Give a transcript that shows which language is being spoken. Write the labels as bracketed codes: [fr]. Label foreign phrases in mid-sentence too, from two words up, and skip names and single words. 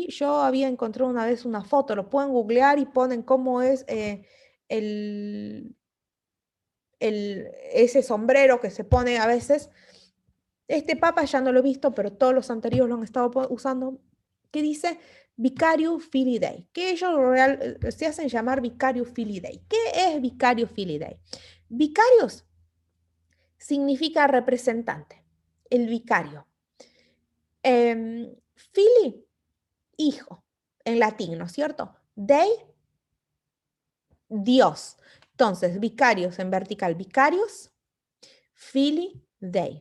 [es] Yo había encontrado una vez una foto, lo pueden googlear y ponen cómo es ese sombrero que se pone a veces, Este papa ya no lo he visto, pero todos los anteriores lo han estado usando, que dice [la] Vicarius Filii Dei, [es] que ellos se hacen llamar [la] Vicarius Filii Dei. [es] ¿Qué es [la] Vicarius Filii Dei? [es] Vicarius significa representante, el vicario. Fili, hijo, en latín, ¿no es cierto? Dei, Dios. Entonces, vicarios en vertical, vicarios, [la] Filii Dei.